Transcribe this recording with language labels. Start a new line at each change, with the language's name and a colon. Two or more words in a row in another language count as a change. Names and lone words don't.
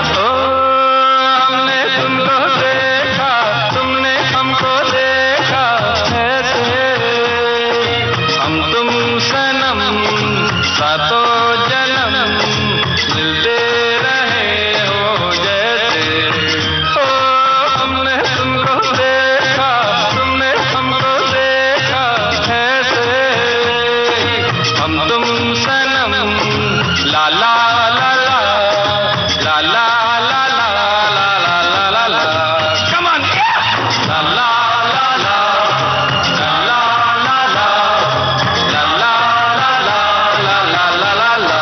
Hindi: हमने तुमको देखा, तुमने हमको देखा, ऐसे हम तुम सनम सातों जन्म मिलते रहे हो जैसे। हमने तुमको देखा, तुमने हमको देखा, ऐसे हम तुम सनम ला ला ला ला ला ला ला ला ला ला ला।
English: come on ला ला ला ला ला ला ला ला ला ला ला ला ला ला।